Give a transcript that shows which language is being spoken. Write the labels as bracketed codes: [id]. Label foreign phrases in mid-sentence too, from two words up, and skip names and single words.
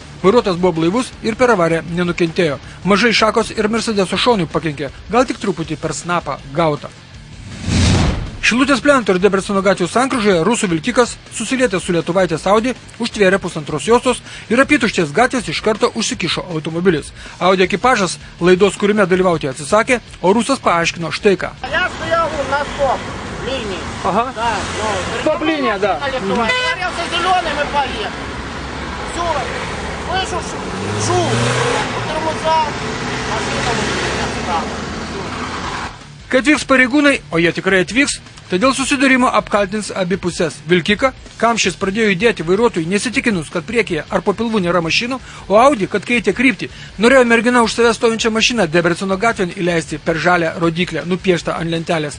[lt] Vairuotojas buvo blaivus ir per avariją nenukentėjo. Mažai šakos ir Mercedeso šonui pakenkė, gal tik truputį per snapą gauta. Šilutės Plento ir Debreceno gatvių sankryžoje rusų vilkikas, susilietęs su lietuvaitės Audi, užtvėrė pusantros juostos ir apytuštės gatvės iš karto užsikišo automobilis. Audi ekipažas laidos kūrime dalyvauti atsisakė, o rusas paaiškino štai ką. [ru] Я стоял на стоп-линии. Ага. Да, Стоп-линия, да. Загорелся зеленым и поехал. Все, слышу шум, тормоза, машина вот [lt] Kai atvyks pareigūnai, o jie tikrai atvyks, tai dėl susidūrimo apkaltins abi pusės. Vilkiką, kam šis pradėjo judėti vairuotojui nesitikinus, kad priekyje ar po pilvu nėra mašinų, o Audi, kad keitė kryptį. Norėjo mergina už savęs stovinčią mašiną Debreceno gatvėn įleisti per žalią rodyklę, nupieštą ant lentelės.